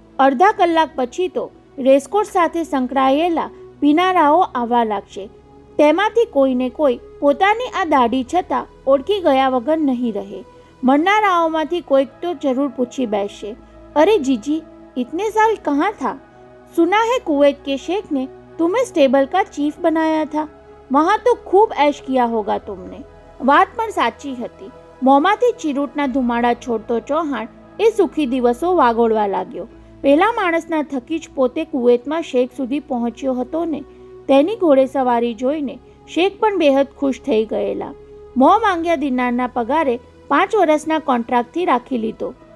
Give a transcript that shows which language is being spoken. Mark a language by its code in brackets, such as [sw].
[gu] અડધા કલાક પછી તો રેસકોર્સ સાથે સંકળાયેલા પીનારાઓ આવવા લાગશે. તેમાંથી કોઈને કોઈ પોતાની આ દાઢી છતાં ઓળખી ગયા વગર નહીં રહે. મળનારાઓમાંથી કોઈક તો જરૂર પૂછી બેસશે, અરે જીજી, [hi] इतने साल कहाँ था? सुना है कुवैत के शेख ने तुम्हें स्टेबल का चीफ बनाया था, वहाँ तो खूब ऐश किया होगा तुमने. [gu] વાત પણ સાચી હતી. મોંમાંથી ચીરૂટના ધુમાડા છોડતો ચૌહાણ એ સુખી દિવસો વાગોળવા લાગ્યો. પેલા માણસના થકી જ પોતે કુવૈતમાં શેખ સુધી પહોંચ્યો હતો ને. તેની ઘોડેસવારી જોઈને શેખ પણ બેહદ ખુશ થઈ ગયેલા. મોં માંગ્યા દિનારના પગારે 5 વર્ષના કોન્ટ્રાક્ટથી રાખી લીધો.